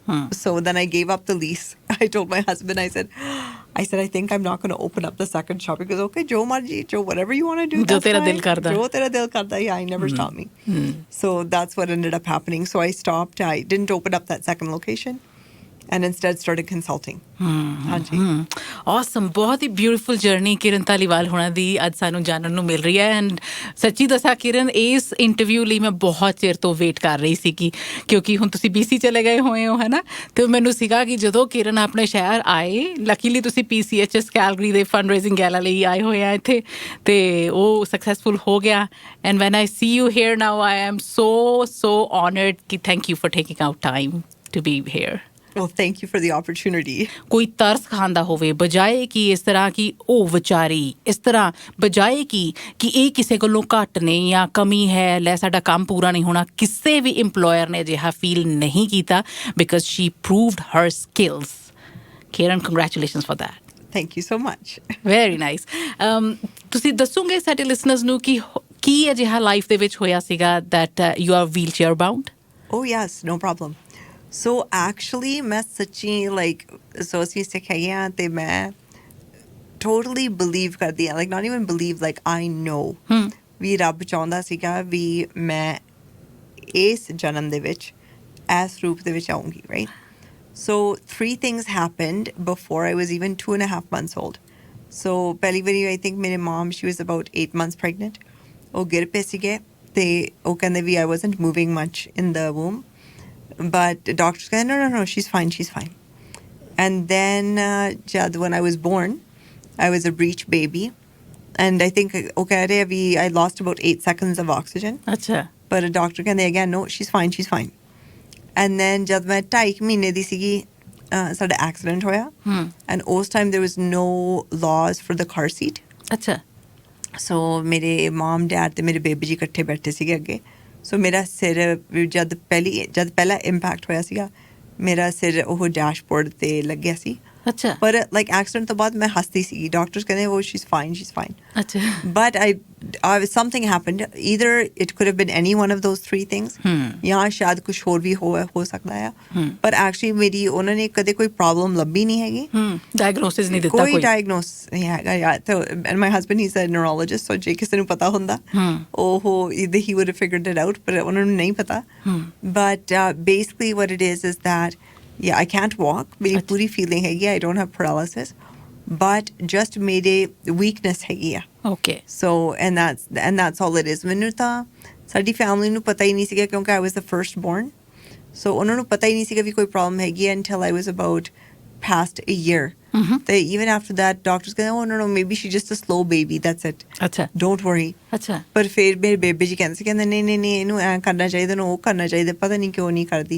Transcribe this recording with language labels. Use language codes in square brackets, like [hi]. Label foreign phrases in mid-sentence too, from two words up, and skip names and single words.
[en] So then I gave up the lease. I told my husband, I said, I think I'm not going to open up the second shop. He goes, okay, [pa] ਜੋ ਮਰਜ਼ੀ, [en] Jo, whatever you want to do. Jo that's tera fine. [pa] ਦਿਲ ਕਰਦਾ. ਜੋ ਤੇਰਾ ਦਿਲ ਕਰਦਾ. [en] Yeah, he never stopped me. So that's what ended up happening. So I stopped. I didn't open up that second location and instead started consulting. [pa] Hanji. awesome ਬਹੁਤ ਹੀ [en] beautiful journey [pa] ਕਿਰਨ ਧਾਲੀਵਾਲ ਹੋਣਾ ਦੀ ਅੱਜ ਸਾਨੂੰ ਜਾਣਨ ਨੂੰ ਮਿਲ ਰਹੀ ਹੈ ਐਂਡ ਸੱਚੀ ਦੱਸਾਂ ਕਿਰਨ ਇਸ ਇੰਟਰਵਿਊ ਲਈ ਮੈਂ ਬਹੁਤ ਚਿਰ ਤੋਂ ਵੇਟ ਕਰ ਰਹੀ ਸੀ ਕਿਉਂਕਿ ਹੁਣ ਤੁਸੀਂ BC ਚਲੇ ਗਏ ਹੋਏ ਹੋ ਹੈ ਨਾ ਤੇ ਮੈਨੂੰ ਸੀਗਾ ਕਿ ਜਦੋਂ ਕਿਰਨ ਆਪਣੇ ਸ਼ਹਿਰ ਆਏ ਲੱਕੀਲੀ ਤੁਸੀਂ PCHS ਕੈਲਗਰੀ ਦੇ [en] fund raising gala [pa] ਲਈ ਆਏ ਹੋਏ ਆ ਇੱਥੇ ਤੇ ਉਹ ਸਕਸੈਸਫੁਲ ਹੋ ਗਿਆ [en] and when I see you here now I am so honored [pa] ਕਿ [en] thank you for taking out time to be here Well, thank you for the opportunity. [pa] ਕੋਈ ਤਰਸ ਖਾਂਦਾ ਹੋਵੇ ਬਜਾਏ ਕਿ ਇਸ ਤਰ੍ਹਾਂ ਕਿ ਉਹ ਵਿਚਾਰੀ ਇਸ ਤਰ੍ਹਾਂ ਬਜਾਏ ਕਿ ਇਹ ਕਿਸੇ ਕੋਲੋਂ ਘੱਟ ਨੇ ਜਾਂ ਕਮੀ ਹੈ ਲੈ ਸਾਡਾ ਕੰਮ ਪੂਰਾ ਨਹੀਂ ਹੋਣਾ ਕਿਸੇ ਵੀ ਇੰਪਲੋਇਰ ਨੇ ਅਜਿਹਾ ਫੀਲ ਨਹੀਂ ਕੀਤਾ [en] because she proved her skills [pa] ਕਿਰਨ [en] congratulations for that Thank you so much. very nice [pa] ਤੁਸੀਂ ਦੱਸੋਗੇ ਸਾਡੇ ਲਿਸਨਰਸ ਨੂੰ ਕਿ ਕੀ ਅਜਿਹਾ ਲਾਈਫ ਦੇ ਵਿੱਚ ਹੋਇਆ ਸੀਗਾ [en] that you are wheelchair bound Oh, yes, no problem. So actually, [pa] ਮੈਂ ਸੱਚੀ [en] like so [pa] ਅਸੀਂ ਸਿੱਖਿਆ ਤੇ ਮੈਂ [en] totally believe [pa] ਕਰਦੀ ਹਾਂ [en] like not even believe like I know [pa] ਵੀ ਰੱਬ ਚਾਹੁੰਦਾ ਸੀਗਾ ਵੀ ਮੈਂ ਇਸ ਜਨਮ ਦੇ ਵਿੱਚ ਇਸ ਰੂਪ ਦੇ ਵਿੱਚ ਆਉਂਗੀ right. [en] So 3 things happened before I was even 2.5 months old. So [pa] ਪਹਿਲੀ ਵਾਰੀ [en] I think ਮੇਰੇ mom she was about 8 months pregnant. [pa] ਉਹ ਗਿਰ ਪਏ ਸੀਗੇ ਤੇ ਉਹ ਕਹਿੰਦੇ ਵੀ [en] I wasn't moving much in the womb. But doctors said, no, she's fine. And then when I was born, I was a breech baby. And I think, I lost about 8 seconds of oxygen. [pa] ਅੱਛਾ [en] But a doctor said again, no, she's fine. And then [pa] ਜਦ ਮੈਂ 2.5 ਮਹੀਨੇ ਦੀ ਸੀਗੀ ਸਾਡਾ accident ਹੋਇਆ. [en] And ਉਸ time there was no laws for the car seat. [pa] ਅੱਛਾ So ਮੇਰੇ [en] mom, dad [pa] ਤੇ ਮੇਰੇ baby ਜੀ ਇਕੱਠੇ ਬੈਠੇ ਸੀਗੇ ਅੱਗੇ. ਸੋ ਮੇਰਾ ਸਿਰ ਜਦ ਪਹਿਲਾ ਇੰਪੈਕਟ ਹੋਇਆ ਸੀਗਾ ਮੇਰਾ ਸਿਰ ਉਹ ਡੈਸ਼ਬੋਰਡ ਤੇ ਲੱਗਿਆ ਸੀ ਅੱਛਾ ਪਰ ਲਾਈਕ ਐਕਸੀਡੈਂਟ ਤੋਂ ਬਾਅਦ ਮੈਂ ਹੱਸਦੀ ਸੀ ਡਾਕਟਰਸ ਕਹਿੰਦੇ ਉਹ [en] she is fine [pa] ਅੱਛਾ [en] but something happened either it could have been any one of those 3 things [pa] ਜਾਂ ਸ਼ਾਇਦ ਕੁਝ ਹੋਰ ਵੀ ਹੋ ਸਕਦਾ ਹੈ ਪਰ ਐਕਚੁਅਲੀ ਮੇਰੀ ਉਹਨਾਂ ਨੇ ਕਦੇ ਕੋਈ ਪ੍ਰੋਬਲਮ ਲੱਭੀ ਨਹੀਂ ਹੈਗੀ ਡਾਇਗਨੋਸਿਸ ਨਹੀਂ ਦਿੱਤਾ ਕੋਈ ਡਾਇਗਨੋਸ ਨਹੀਂ ਹੈਗਾ ਯਾਰ ਤੇ [en] and my husband he's a neurologist so [pa] ਜੇ ਕਿਸੇ ਨੂੰ ਪਤਾ ਹੁੰਦਾ ਉਹ [en] either he would have figured it out but [pa] ਉਹਨਾਂ ਨੂੰ ਨਹੀਂ ਪਤਾ [en] but basically what it is that yeah I can't walk [pa] ਮੇਰੀ ਪੂਰੀ ਫੀਲਿੰਗ ਹੈਗੀ [en] I don't have paralysis but just [pa] ਮੇਰੇ weakness ਹੈਗੀ ਆ [en] okay so and that's all it is [pa] ਮੈਨੂੰ ਤਾਂ ਸਾਡੀ ਫੈਮਿਲੀ ਨੂੰ ਪਤਾ ਹੀ ਨਹੀਂ ਸੀਗਾ ਕਿਉਂਕਿ [en] I was the first born [pa] ਸੋ ਉਹਨਾਂ ਨੂੰ ਪਤਾ ਹੀ ਨਹੀਂ ਸੀਗਾ ਵੀ ਕੋਈ ਪ੍ਰੋਬਲਮ ਹੈਗੀ ਹੈ [en] until I was about past a year. They even after that doctors ਕਹਿੰਦੇ oh no maybe she's just a slow baby, that's it, [pa] ਅੱਛਾ [en] don't worry. [pa] ਅੱਛਾ ਪਰ ਫਿਰ ਮੇਰੇ ਬੇਬੇ ਜੀ ਕਹਿੰਦੇ ਨਹੀਂ ਇਹਨੂੰ ਐਂ ਕਰਨਾ ਚਾਹੀਦਾ, ਇਹਨੂੰ ਉਹ ਕਰਨਾ ਚਾਹੀਦਾ, ਪਤਾ ਨਹੀਂ ਕਿਉਂ ਨਹੀਂ ਕਰਦੀ.